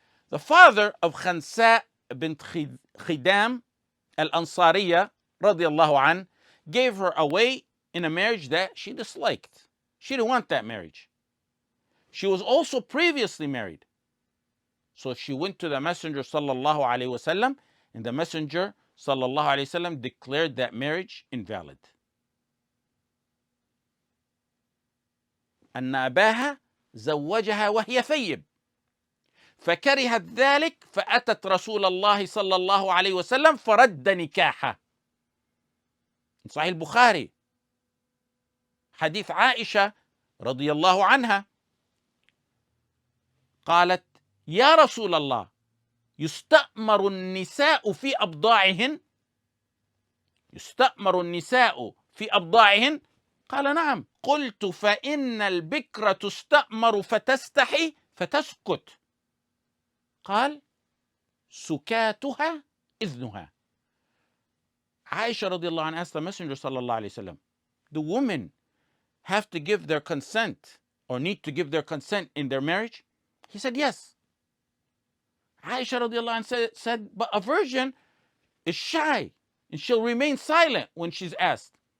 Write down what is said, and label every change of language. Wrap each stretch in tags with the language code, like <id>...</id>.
<en>The father of Khansa bint Khidam al-Ansariya, radiyallahu an, gave her away in a marriage that she disliked. She didn't want that marriage. She was also previously married. So she went to the Messenger sallallahu alaihi wasallam, and the Messenger sallallahu alaihi wasallam declared that marriage invalid.</en> <ar>أن أباها زوجها وهي ثيب فكرهت ذلك فأتت رسول الله صلى الله عليه وسلم فرد نكاحها. In Sahih Bukhari, حديث عائشة رضي الله عنها قالت يا رسول الله يستأمر النساء في أبضاعهن يستأمر النساء في أبضاعهن قال نعم قلت فإن البكرة تستأمر فتستحي فتسكت قال سكاتها إذنها.</ar> <en>Aisha radiallahu anha asked the Messenger sallallahu alayhi wasallam, do women have to give their consent or need to give their consent in their marriage? He said yes. Aisha radiallahu anha said, but a virgin is shy and she'll remain silent when she's asked.</en>